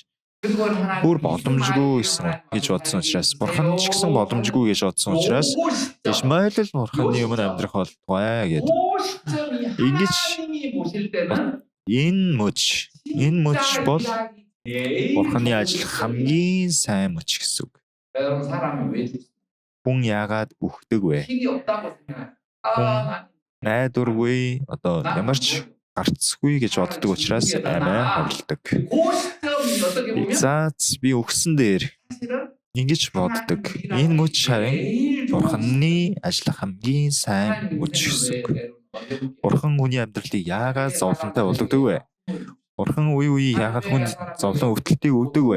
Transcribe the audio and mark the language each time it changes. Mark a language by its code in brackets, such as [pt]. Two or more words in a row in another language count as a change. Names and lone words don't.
[mn] Бүр боломжгүй гэж бодсон учраас Бурхан ч гэсэн боломжгүй гэж бодсон учраас Ишмаэл л Бурханы өмнө амьдрах болтугай гэдэг. Ингэж энэ мөч бол Бурханы ажиллах хамгийн сайн мөч гэсэн үг. хүн яагаад үхдэг вэ? [ko] 힘이 없다고 생각해요. [mn] Найдваргүй одоо ямар ч гарцгүй гэж боддог учраас амиа хорлдог. [ko] 그 시점이 어떻게 보면 [mn] Заац би өгсөн дээр [ko] 사실은 [mn] ингэж боддог. Энэ мөч харин Бурханы ажиллах хамгийн сайн мөч гэсэн. Бурхан хүний амьдралыг яагаад зовлонтой болгодог вэ? Бурхан үе яагаад хүнд зовлон өвдөлтийг өгдөг вэ?